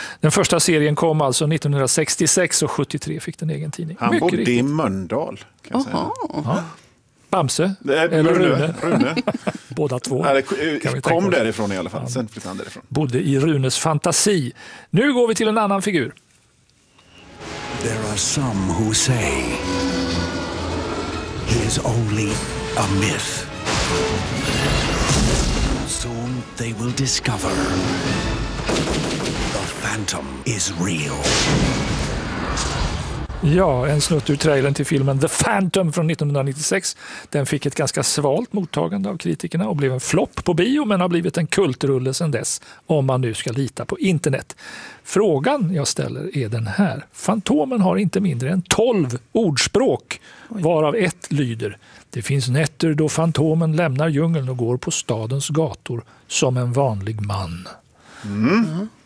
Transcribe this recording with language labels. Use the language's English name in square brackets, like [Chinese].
[Swedish] Den första serien kom alltså 1966 och 73 fick den egen tidning. Han mycket bodde riktigt i Mölndal, kan jag säga. Ja. Bamse eller Rune. Båda två. Nej, kom därifrån i alla fall, sen flyttade han därifrån. Bodde i Runes fantasi. Nu går vi till en annan figur. [English] There are some who say he is only a myth. Soon they will discover the phantom is real. [Swedish] Ja, en snutt ur trailern till filmen The Phantom från 1996. Den fick ett ganska svalt mottagande av kritikerna och blev en flopp på bio, men har blivit en kultrulle sedan dess, om man nu ska lita på internet. Frågan jag ställer är den här. Fantomen har inte mindre än 12 ordspråk, varav ett lyder: det finns nätter då fantomen lämnar djungeln och går på stadens gator som en vanlig man. Mm.